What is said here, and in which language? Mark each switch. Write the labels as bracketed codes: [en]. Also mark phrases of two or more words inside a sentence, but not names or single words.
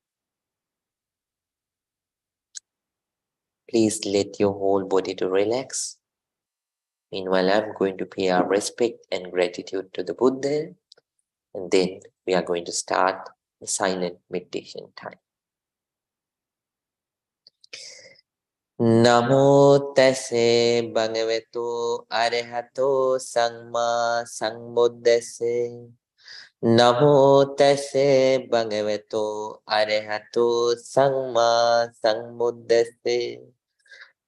[en] Please let your whole body to relax. Meanwhile, I'm going to pay our respect and gratitude to the Buddha, and then we are going to start the silent meditation time. [pi] Namo tassa bhagavato arahato samma sambuddhassa. Namo tassa bhagavato arahato samma sambuddhassa.